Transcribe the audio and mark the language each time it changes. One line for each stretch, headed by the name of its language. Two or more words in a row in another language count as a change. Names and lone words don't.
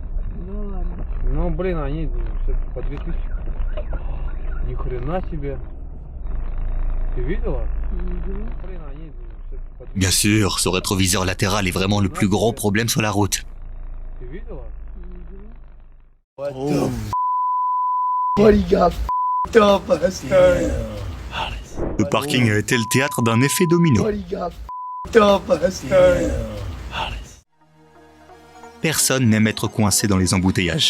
Russian: Ну ладно. Но, блин, они все-таки по 2000. Ни хрена себе. Ты видела? Блин, они все-таки по 2000.
French: Bien sûr, ce rétroviseur latéral est vraiment le plus gros problème sur la route.
Russian: Ты видела? Oh.
English: What he got f***ed up, bastard.
French: Le parking a été le théâtre d'un effet domino.
English: What he got f***ed up, bastard.
French: Personne n'aime être coincé dans les embouteillages.